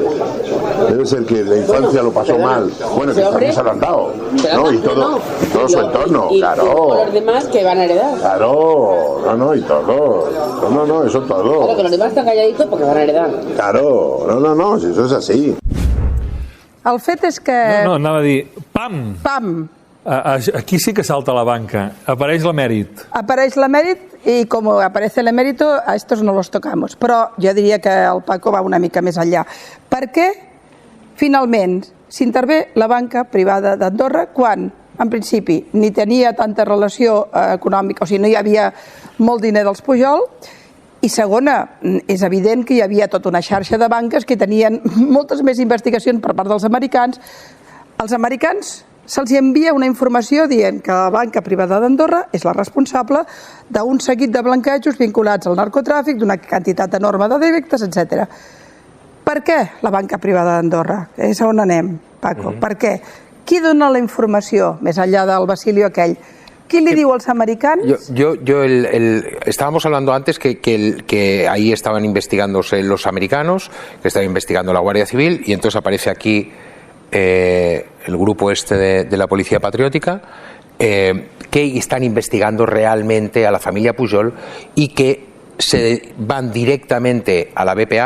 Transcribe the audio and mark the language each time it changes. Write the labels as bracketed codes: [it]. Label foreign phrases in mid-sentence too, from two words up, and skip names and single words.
[es] Debe ser que la infancia lo pasó mal. Bueno, que también se lo han dado, ¿no? Y todo su entorno, claro. Y todos los demás que van a heredar. Claro, y todo. No, eso todo. Claro, que los demás están calladitos porque van a heredar. Claro, no, si eso es así. [ca] El fet és que... No, anava a dir, pam! Aquí sí que salta la banca. Apareix l'emèrit. Apareix l'emèrit i com [es] aparece l'emèrito, a estos no los tocamos. [ca] Però jo diria que el Paco va una mica més enllà. Per què, finalment, s'intervé la banca privada d'Andorra quan, en principi, ni tenia tanta relació econòmica, o sigui, no hi havia molt diner dels Pujol, i segona, és evident que hi havia tota una xarxa de banques que tenien moltes més investigacions per part dels americans. Als americans se'ls envia una informació dient que la banca privada d'Andorra és la responsable d'un seguit de blanquejos vinculats al narcotràfic, d'una quantitat enorme de delictes, etc. Per què la banca privada d'Andorra? És on anem, Paco. Per què? Qui dona la informació, més enllà del Basilio aquell? [es] ¿Quién le digo a los americanos? Estábamos hablando antes que ahí estaban investigándose los americanos, que estaba investigando la Guardia Civil, y entonces aparece aquí el grupo de la Policía Patriótica, que están investigando realmente a la familia Pujol y que se van directamente a la BPA.